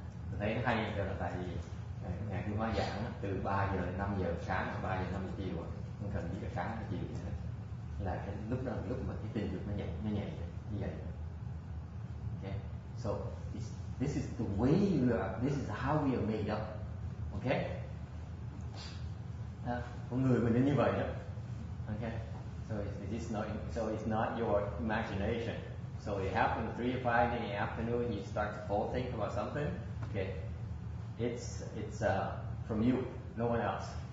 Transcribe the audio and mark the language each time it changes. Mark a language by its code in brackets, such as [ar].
[vi] Tôi thấy nó hay cho là tại vì ngày Tuyên Hóa giảng từ 3 giờ đến 5 giờ sáng và 3 giờ 5 giờ chiều, không cần gì cả sáng và chiều nữa, là cái lúc đó là lúc mà cái tình dục nó nhảy như vậy. [en] Okay, so this is the way we are. This is how we are made up. [vi] Okay, con người mình nên như vậy đó. [en] Okay, so it's not your imagination. So it happened 3 or 5 in the afternoon. You start to think about something. Okay, it's from you, no one else.